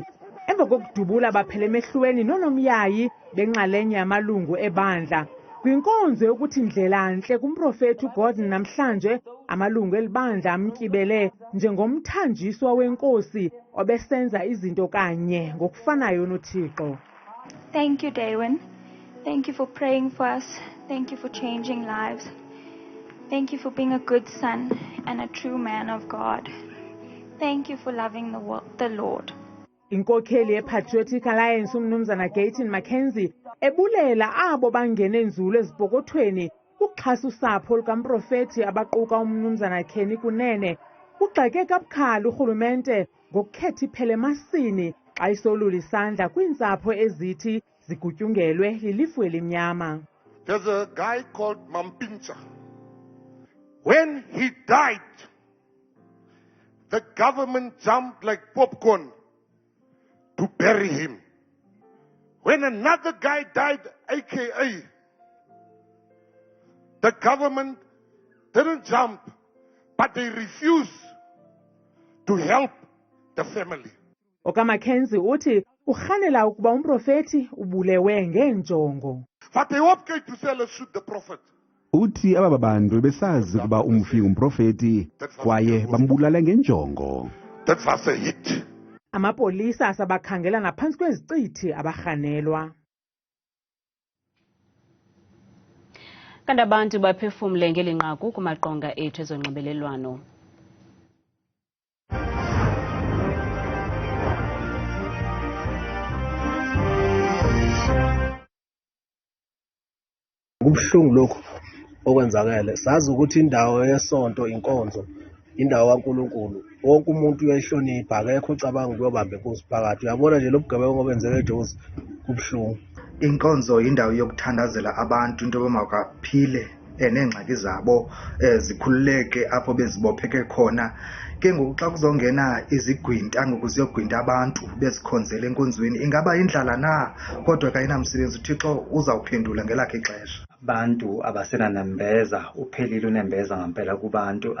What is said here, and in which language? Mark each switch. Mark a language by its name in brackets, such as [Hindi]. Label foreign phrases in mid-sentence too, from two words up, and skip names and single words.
[Xhosa] Emva kokudubula baphele emehlweni nonomyayi benxalenye yamalungu ebandla. Kwinkonzo yokuthi ndlelantle kumprofeti uGordon namhlanje amalungu elibandla amtyibele njengomthanjiswa wenkosi obesenza izinto kanye ngokufanayo noThixo. [English] Thank you, Daywin. Thank you for praying for us. Thank you for changing lives. Thank you for being a good son and a true man of God. Thank you for loving the Lord. [Xhosa] Inkokheli yePatriotic Alliance umnumzana UGayton ebulela abo bangene nzulu ezipokothweni ukuxhasa usapho lukamprofeti abaquka umnumzana Kenny Kunene. Ugxeke kabukhali urhulumente ngokukhetha iphele emasini xa isolula isandla kwiintsapho ezithi zigutyungelwe lilifu elimnyama. [English] There's a guy called Mampintsha. When he died, the government jumped like popcorn to bury him. When another guy died, aka, the government didn't jump, but they refused to help the family. [Xhosa] OkaMckenzie uthi urhanela ukuba umprofeti ubulewe ngeenjongo. [English] But they opted to say let's shoot the prophet. [Xhosa] Uthi aba bantu besazi ukuba umfi umprofeti kwaye bambulala ngenjongo. [English] That was a hit. [Xhosa] Amapolisa asabakhangela naphantsi kwezicithi abarhanelwa. Kanti abantu baphefumle ngeli nqaku kumaqonga ethu ezonxibelelwano. [Zulu] Kubuhlungu lokho okwenzakala. Sazi ukuthi indawo yesonto inkonzo, indawo kaNkulunkulu. Wonke umuntu uyayihlonipha, akekho ucabanga ukuyobamba inkosi phakathi. Uyabona nje lobugebengu obenzeke eduze kubuhlungu. [Xhosa] Inkonzo indawo yokuthandazela abantu into bamakaphile neengxaki zabo zikhululeke apho bezibopheke khona. Ke ngoku xa kuzongena izigwinta ngoku ziyogwinta abantu bezikhonzela enkonzweni, ingaba indlala na? Kodwa kayinamsebenzi, uThixo uzawuphendula ngelakhe ixesha. Abantu abasenanembeza, uphelile unembeza ngempela kubantu.